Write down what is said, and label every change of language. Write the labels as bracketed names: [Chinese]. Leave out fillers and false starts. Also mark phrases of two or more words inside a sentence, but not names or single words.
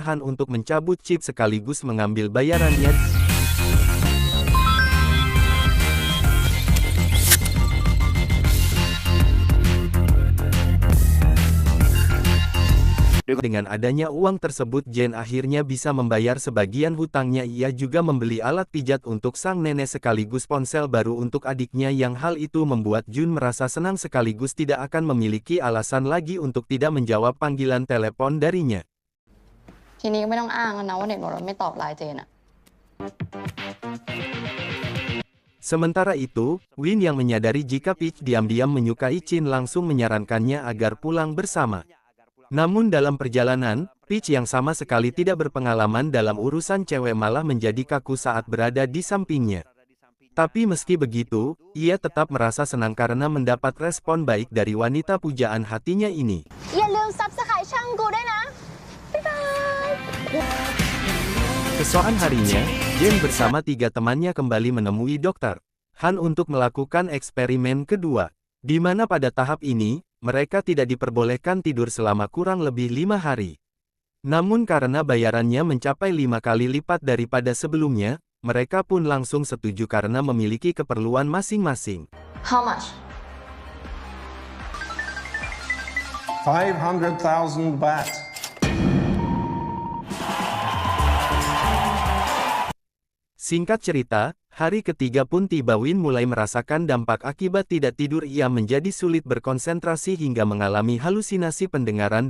[Indonesian] Han untuk mencabut chip sekaligus mengambil bayarannya. Dengan adanya uang tersebut, Jen akhirnya bisa membayar sebagian hutangnya. Ia juga membeli alat pijat untuk sang nenek sekaligus ponsel baru untuk adiknya, yang hal itu membuat Jun merasa senang sekaligus tidak akan memiliki alasan lagi untuk tidak menjawab panggilan telepon darinya. [Thai] ทีนี้ก็ไม่ต้องอ้างแล้วนะว่าเน็ตหมดแล้วไม่ตอบไลน์เจนอะ [Indonesian] Sementara itu, Win yang menyadari jika Peach diam-diam menyukai Chin langsung menyarankannya agar pulang bersama. Namun dalam perjalanan, Peach yang sama sekali tidak berpengalaman dalam urusan cewek malah menjadi kaku saat berada di sampingnya. Tapi meski begitu, ia tetap merasa senang karena mendapat respon baik dari wanita pujaan hatinya ini. [Thai] อย่าลืมซับสไครต์ช่องกูด้วยนะ บ๊ายบาย [Indonesian] Keesokan harinya, Jen bersama 3 temannya kembali menemui Dr. Han untuk melakukan eksperimen kedua, di mana pada tahap ini, mereka tidak diperbolehkan tidur selama kurang lebih 5 hari. Namun karena bayarannya mencapai 5 kali lipat daripada sebelumnya, mereka pun langsung setuju karena memiliki keperluan masing-masing. [English] How much? 500,000 baht. [Indonesian] Singkat cerita, hari ketiga pun tiba. Win mulai merasakan dampak akibat tidak tidur. Ia menjadi sulit berkonsentrasi hingga mengalami halusinasi pendengaran.